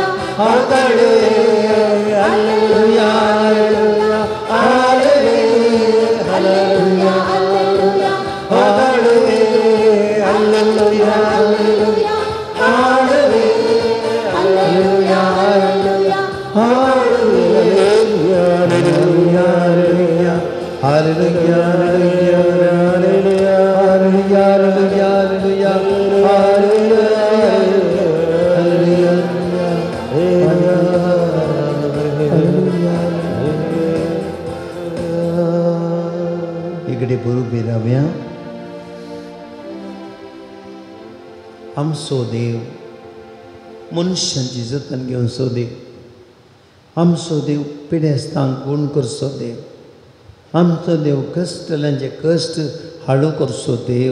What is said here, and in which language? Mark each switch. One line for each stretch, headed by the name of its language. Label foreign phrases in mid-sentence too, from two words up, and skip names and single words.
Kannada: ಹೊಗಳುವೆ. ಹಲ್ಲೆಲೂಯ ಹಾಡುವೆ ಹಲ್ಲೆಲೂಯ ಹಲ್ಲೆಲೂಯ ಹೊಗಳುವೆ. ಹಲ್ಲೆಲೂಯ ಹಲ್ಲೆಲೂಯ ಹಾಡುವೆ ಹಲ್ಲೆಲೂಯ ಹಲ್ಲೆಲೂಯ ಹಾಡುವೆ.
English: Hallelujah, hallelujah, hallelujah, hallelujah, hallelujah, hallelujah, hallelujah.
Marathi: इकडे बरोबर राहूया.
Konkani: आमचो देव मनशांची जतन घेवचो देव. आमचो देव पिडेस्तांक गुण करचो देव. आमचो देव कश्टल्यांचे कश्ट हाडू करचो देव.